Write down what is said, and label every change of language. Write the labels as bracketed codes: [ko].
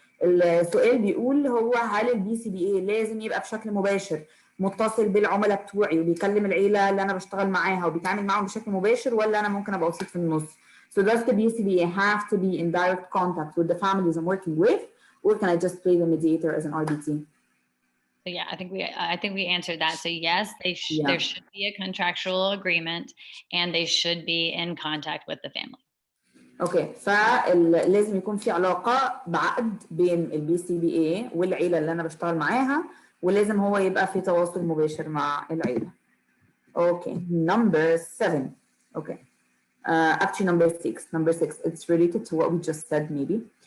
[ar] السؤال بيقول هو هل BCBA لازم يبقى بشكل مباشر متصل بالعملاء بتوعي وبيكلم العيله اللي انا بشتغل معاها وبيتعامل معاهم بشكل مباشر، ولا انا ممكن ابقى وسيط في النص؟ [en] So does the BCBA have to be in direct contact with the families I'm working with, or can I just play the mediator as an RBT? So yeah, I think we answered that. So yes, there should be a contractual agreement and they should be in contact with the family. [ar] اوكي، فلازم يكون في علاقه بعقد بين BCBA والعيله اللي انا بشتغل معاها، ولازم هو يبقى في تواصل مباشر مع العيله. [en] Okay, number 7. [ar] اوكي. [en] Actually number 6 it's related to what we just said maybe.